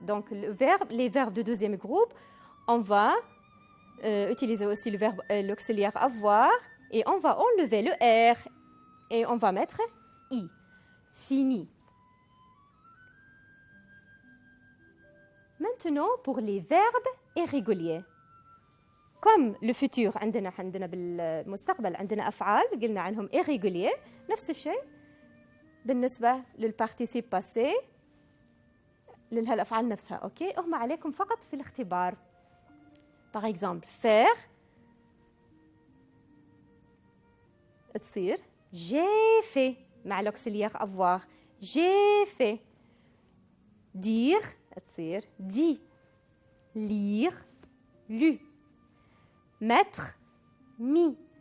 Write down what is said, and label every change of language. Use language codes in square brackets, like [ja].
[fr] Donc, les verbes du deuxième groupe, on va utiliser aussi le verbe l'auxiliaire avoir et on va enlever le R et on va mettre I. Fini. Maintenant, pour les verbes irréguliers. Comme le futur [ar] عندنا بالمستقبل عندنا أفعال قلنا عنهم irréguliers نفس الشيء بالنسبة للparticipe passé للهالأفعال نفسها أوكي هم عليكم فقط في الاختبار. [fr] Par exemple faire تصير j'ai fait مع l'auxiliaire avoir J'ai fait. Dire, تصير dit. Lire, lu. Mettre, mis.